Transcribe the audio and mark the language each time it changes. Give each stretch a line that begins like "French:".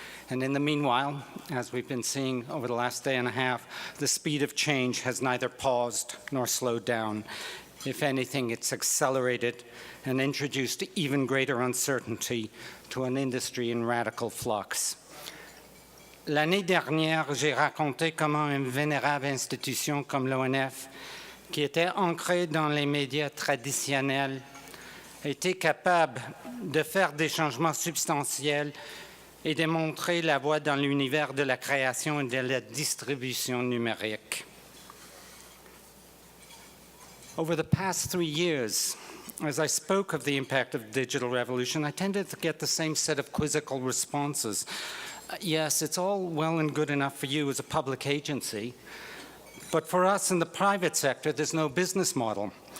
English: And in the meanwhile, as we've been seeing over the last day and a half, the speed of change has neither paused nor slowed down. If anything, it's accelerated and introduced even greater uncertainty to an industry in radical flux.
French: L'année dernière, j'ai raconté comment une vénérable institution comme l'ONF, qui était ancrée dans les médias traditionnels, était capable de faire des changements substantiels et de montrer la voie dans l'univers de la création et de la distribution numérique.
English: Over the past 3 years, as I spoke of the impact of the digital revolution, I tended to get the same set of quizzical responses. Yes, it's all well and good enough for you as a public agency, but for us in the private sector, there's no business model.